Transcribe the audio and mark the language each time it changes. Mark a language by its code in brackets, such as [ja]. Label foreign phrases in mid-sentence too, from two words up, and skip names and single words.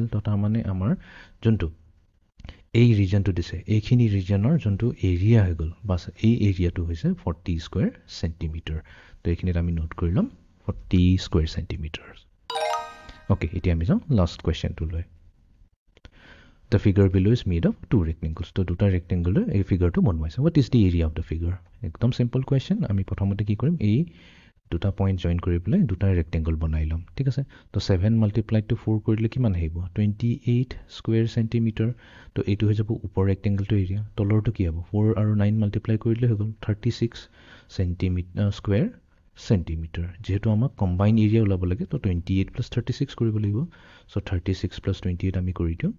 [as] তো তাৰমানে আমাৰ যোনটো এই ৰিজনটো দিছে এইখিনি ৰিজনৰ যোনটো এৰিয়া হৈ গ'ল বাছ এই এৰিয়াটো হৈছে 40 [en] square centimeter. [as] তো এইখিনিত আমি নোট কৰি ল'ম 40 [en] square centimeter. [as] অ'কে এতিয়া আমি যাওঁ লাষ্ট কুৱেশ্যনটোলৈ। [en] The figure below is made of two rectangles. [as] তো দুটা ৰেক্টেংগুলৰ এই ফিগাৰটো বনোৱাইছে। [en] What is the area of the figure? [as] একদম [en] simple question. [as] আমি প্ৰথমতে কি কৰিম এই দুটা পইণ্ট জইন কৰি পেলাই দুটা ৰেক্টেংগল বনাই ল'ম ঠিক আছে তো 7 [en] multiplied to [as] 4 কৰিলে কিমান আহিব 28 [en] square centimeter [as] তো এইটো হৈ যাব ওপৰ ৰেক্টেংগলটো এৰিয়া তলৰটো কি হ'ব 4 আৰু 9 মাল্টিপ্লাই কৰিলে হৈ গ'ল 36 [en] centimeter square centimeter [as] যেহেতু আমাক [en] combine area [as] ওলাব লাগে তো 28 প্লাছ 36 কৰিব লাগিব চ' 36 প্লাছ 28 আমি কৰি দিওঁ